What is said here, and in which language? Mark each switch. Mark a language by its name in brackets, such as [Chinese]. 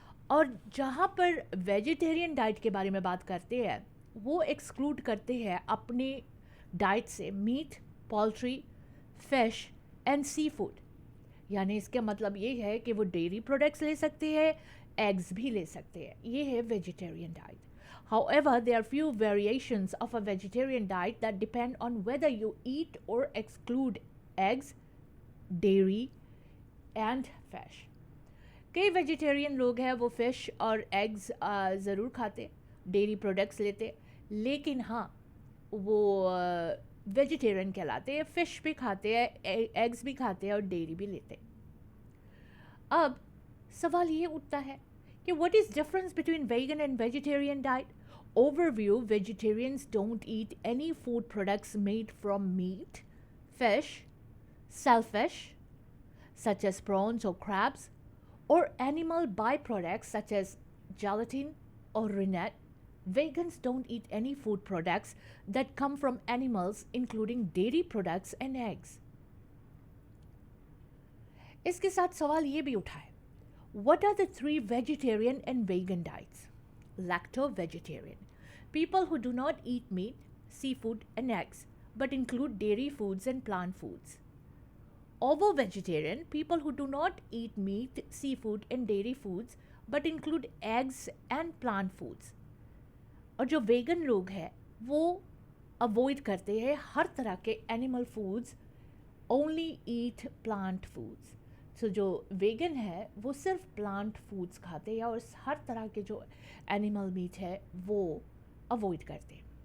[Hindi] और जहाँ पर वेजिटेरियन डाइट के बारे में बात करते हैं, वो एक्सक्लूड करते हैं अपने डाइट से meet, poultry, fish and sea food. यानी इसका मतलब ये है कि वो डेयरी प्रोडक्ट्स ले सकते हैं, एग्स भी ले सकते हैं। ये है vegetarian diet. [English] However, there are few variations of a vegetarian diet that depend on whether you eat or exclude eggs, dairy and fish. [Hindi] कई वेजिटेरियन लोग हैं वो फिश और एग्स ज़रूर खाते, डेयरी प्रोडक्ट्स लेते, लेकिन हाँ वो वेजिटेरियन कहलाते हैं। फ़िश भी खाते हैं, एग्स भी खाते हैं और डेयरी भी लेते। अब सवाल ये उठता है कि [English] what is difference between vegan and vegetarian diet? Overview: vegetarians don't eat any food products made from meat, fish, shellfish such as prawns or crabs, or animal byproducts such as gelatin or rennet. Vegans don't eat any food products that come from animals, including dairy products and eggs. [Hindi] इसके साथ सवाल ये भी उठा है, [English] what are the three vegetarian and vegan diets? Lacto-vegetarian: people who do not eat meat, seafood and eggs, but include dairy foods and plant foods. Ovo-vegetarian: people who do not eat meat, seafood and dairy foods, but include eggs and plant foods. [Hindi] और जो vegan लोग हैं वो avoid करते हैं हर तरह के animal foods, [English] Only eat plant foods. [Hindi] सो जो वेगन है वो सिर्फ प्लांट फूड्स खाते हैं और हर तरह के जो एनिमल मीट है वो अवॉइड करते हैं।